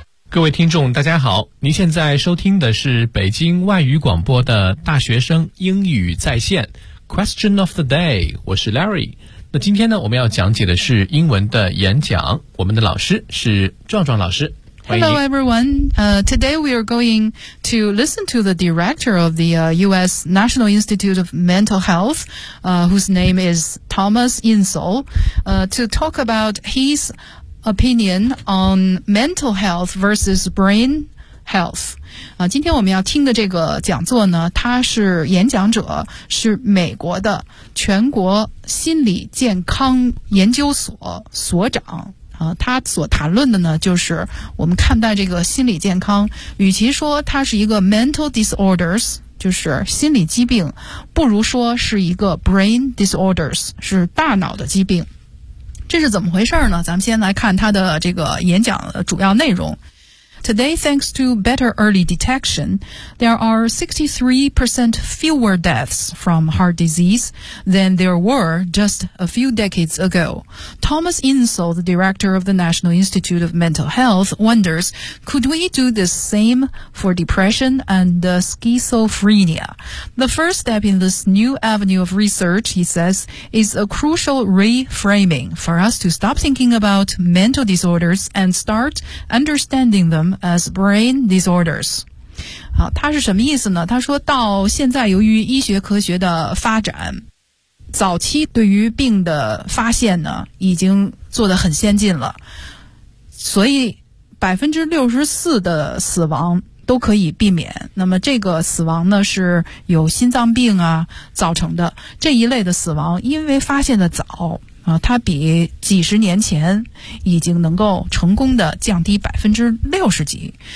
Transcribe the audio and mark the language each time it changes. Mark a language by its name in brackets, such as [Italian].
[Chinese] 各位听众大家好，您现在收听的是北京外语广播的大学生英语在线 Question of the day， 我是 Larry。那今天呢，我们要讲解的是英文的演讲，我们的老师是壮壮老师。 [English] Hello everyone. Today we are going to listen to the director of the U.S. National Institute of Mental Health, whose name is Thomas Insull, to talk about his opinion on mental health versus brain health. [Chinese] 今天我们要听的这个讲座呢，它是演讲者是美国的全国心理健康研究所所长。他所谈论的呢，就是我们看待这个心理健康，与其说它是一个 [English] mental disorders， [Chinese] 就是心理疾病，不如说是一个 [English] brain disorders， [Chinese] 是大脑的疾病。这是怎么回事呢？咱们先来看他的这个演讲的主要内容。 [English] Today, thanks to better early detection, there are 63% fewer deaths from heart disease than there were just a few decades ago. Thomas Insull, the director of the National Institute of Mental Health, wonders, could we do the same for depression and schizophrenia? The first step in this new avenue of research, he says, is a crucial reframing for us to stop thinking about mental disorders and start understanding themas brain disorders. [Chinese] 好，他是什么意思呢？他说到现在由于医学科学的发展，早期对于病的发现呢已经做得很先进了，所以 64% 的死亡都可以避免。那么这个死亡呢是有心脏病啊造成的，这一类的死亡因为发现的早啊，它比几十年前已经能够成功的降低60%。